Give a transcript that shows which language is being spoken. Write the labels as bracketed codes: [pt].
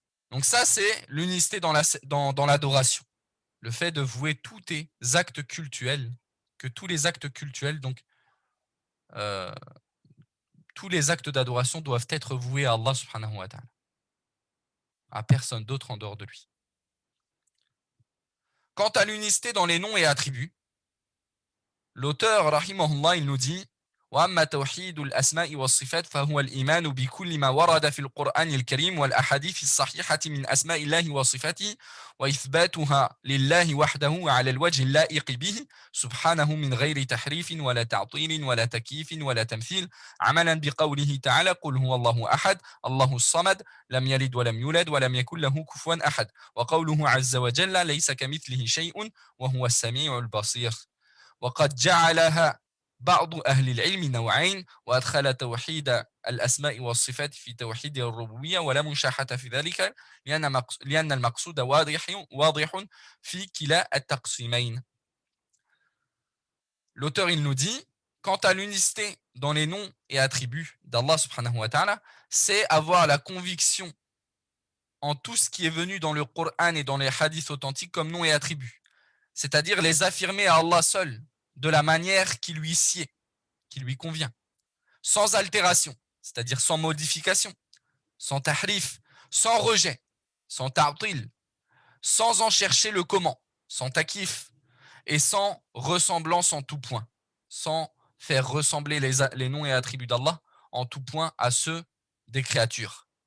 [fr] Donc ça, c'est l'unicité dans l'adoration. Le fait de vouer tous tes actes cultuels, que tous les actes cultuels, donc tous les actes d'adoration doivent être voués à Allah subhanahu wa ta'ala, à personne d'autre en dehors de lui. Quant à l'unicité dans les noms et attributs, l'auteur, rahimahullah, il nous dit [ar] وأما توحيد الأسماء والصفات فهو الإيمان بكل ما ورد في القرآن الكريم والأحاديث الصحيحة من أسماء الله وصفاته وإثباتها لله وحده على الوجه اللائق به سبحانه من غير تحريف ولا تعطيل ولا تكييف ولا تمثيل عملا بقوله تعالى قل هو الله أحد الله الصمد لم يلد ولم يولد ولم يكن له كفوا أحد وقوله عز وجل ليس كمثله شيء وهو السميع البصير وقد جعلها بعض أهل العلم نوعين وأدخل توحيد الأسماء والصفات في توحيد الربوبية ولا مشاحة في ذلك لأن المقصود واضح في كلا التقسيمين. [fr] L'auteur il nous dit, quant à l'unicité dans les noms et attributs d'Allah subhanahu wa ta'ala, c'est avoir la conviction en tout ce qui est venu dans le Coran et dans les hadiths authentiques comme noms et attributs. C'est-à-dire les affirmer à Allah seul, de la manière qui lui sied, qui lui convient, sans altération, c'est-à-dire sans modification, sans tahrif, sans rejet, sans ta'til, sans en chercher le comment, sans takif, et sans ressemblance en tout point, sans faire ressembler les noms et attributs d'Allah en tout point à ceux des créatures.